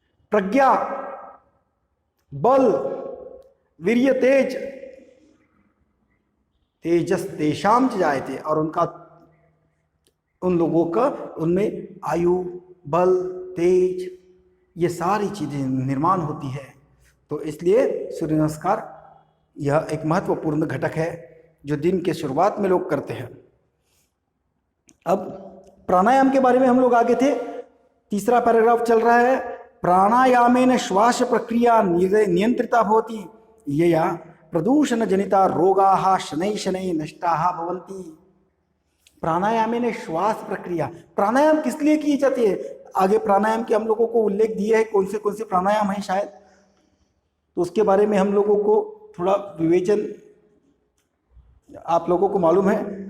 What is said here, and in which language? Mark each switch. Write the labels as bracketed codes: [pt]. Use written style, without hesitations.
[sa] प्रज्ञा, बल, वीर्य, तेज, तेजस तेषां च जायते, [hi] और उन लोगों का उनमें आयु, बल, तेज, ये सारी चीजें निर्माण होती है। तो इसलिए सूर्य नमस्कार यह एक महत्वपूर्ण घटक है जो दिन के शुरुआत में लोग करते हैं। अब प्राणायाम के बारे में हम लोग आगे थे। तीसरा पैराग्राफ चल रहा है। [sa] प्राणायामेन श्वास प्रक्रिया नियंत्रिता भवति यया प्रदूषण जनिता रोगाः शनैः शनैः नष्टाः भवन्ति। प्राणायामेन श्वास प्रक्रिया, [hi] प्राणायाम किस लिए की जाती है? आगे प्राणायाम के हम लोगों को उल्लेख दिए है, कौन से प्राणायाम है शायद, तो उसके बारे में हम लोगों को थोड़ा विवेचन आप लोगों को मालूम है।